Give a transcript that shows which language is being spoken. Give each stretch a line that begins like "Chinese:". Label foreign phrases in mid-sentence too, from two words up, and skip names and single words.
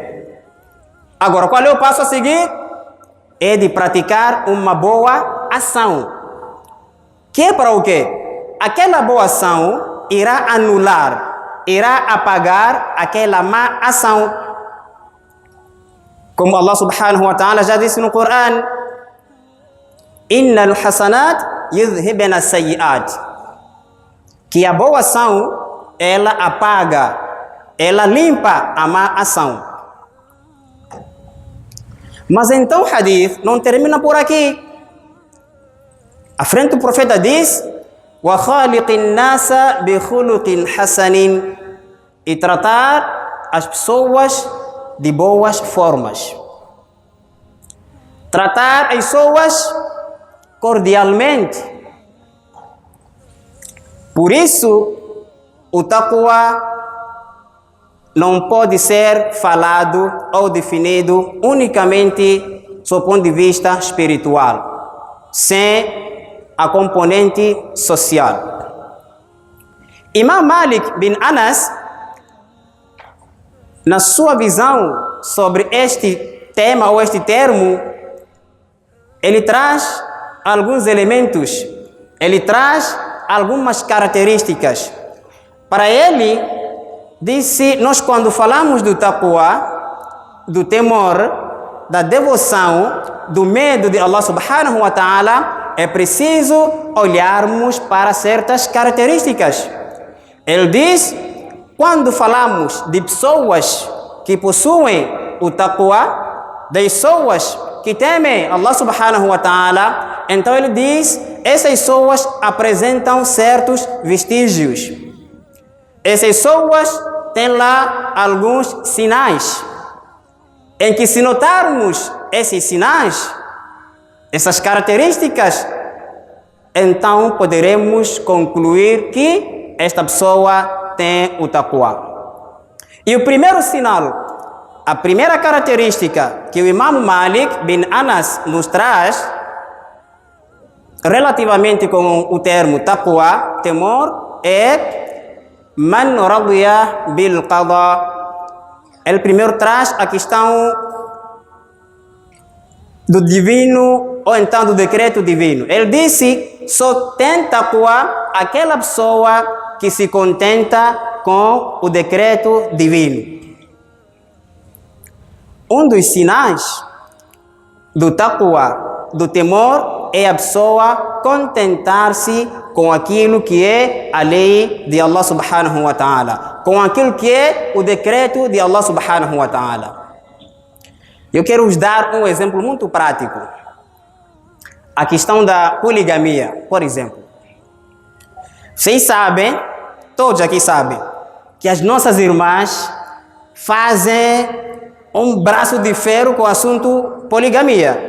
Portuguese: Agora, qual é o passo a seguir? É de praticar uma boa ação. Que é para o quê? Aquela boa ação irá anular, irá apagar aquela má ação.
Arabic: Como Allah سبحانه وتعالى
Portuguese: já disse no Coran:
Arabic: إن الحسنات يذهبن السيئات.
Portuguese: Que a boa ação, ela apaga, ela limpa a má ação. Mas então o hadith não termina por aqui. À frente o profeta diz:
Arabic: وخالق الناس بخلق حسن.
Portuguese: E tratar as pessoas de boas formas. Tratar as pessoas cordialmente. Por isso, o taqwa não pode ser falado ou definido unicamente do ponto de vista espiritual, sem a componente social. Imam Malik bin Anas, na sua visão sobre este tema ou este termo, ele traz alguns elementos, ele traz algumas características. Para ele, disse, nós quando falamos do taqwa, do temor, da devoção, do medo de Allah
Arabic: سبحانه وتعالى,
Portuguese: é preciso olharmos para certas características. Ele diz, quando falamos de pessoas que possuem o taqwa, de pessoas que temem Allah
Arabic: سبحانه وتعالى,
Portuguese: então ele diz, essas pessoas apresentam certos vestígios. Essas pessoas têm lá alguns sinais, em que se notarmos esses sinais, essas características, então poderemos concluir que esta pessoa tem o taqwa. E o primeiro sinal, a primeira característica que o Imam Malik bin Anas nos traz, relativamente com o termo taqwa, temor, é
Arabic: من رضي بالقضاء.
Portuguese: Ele primeiro traz a questão do divino ou então do decreto divino. Ele disse, só tem taqwa aquela pessoa que se contenta com o decreto divino. Um dos sinais do taqwa, do temor, é a pessoa contentar-se com aquilo que é a lei de Allah
Arabic: سبحانه وتعالى,
Portuguese: com aquilo que é o decreto de Allah
Arabic: سبحانه وتعالى.
Portuguese: Eu quero vos dar um exemplo muito prático. A questão da poligamia, por exemplo. Vocês sabem, todos aqui sabem, que as nossas irmãs fazem um braço de ferro com o assunto poligamia.